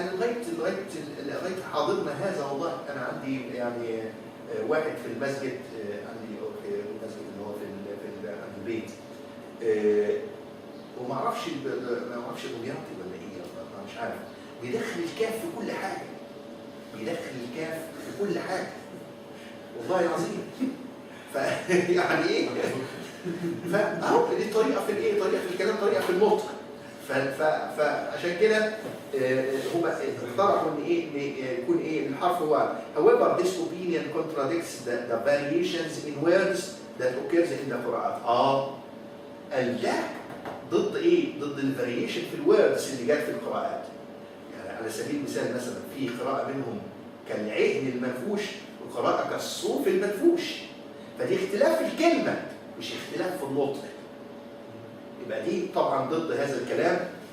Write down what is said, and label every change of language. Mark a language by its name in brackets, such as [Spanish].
[Arabic] أنا لغاية حاضرنا هذا والله أنا عندي يعني واحد في المسجد، عندي في المسجد اللي هو في عند البيت، وما اعرفش دمياطي ولا ايه، مش عارف، بيدخل الكاف في كل حاجه، والله العظيم. يعني ايه؟ فاهو دي طريقه في الايه؟ طريقه في الكلام، طريقه في النطق. فعشان كده هم اقترحوا ان ايه؟ ان يكون ايه؟ الحرف هو [English] however this opinion contradicts the variations in words that occurs in the Quran. [Arabic] ده ضد ايه؟ ضد الفاريشن في الوردز اللي جت في القراءات. يعني على سبيل المثال مثلا في قراءه منهم كالعهن المنفوش وقراءه كالصوف المنفوش. فدي اختلاف في الكلمه مش اختلاف في النطق. يبقى دي طبعا ضد هذا الكلام.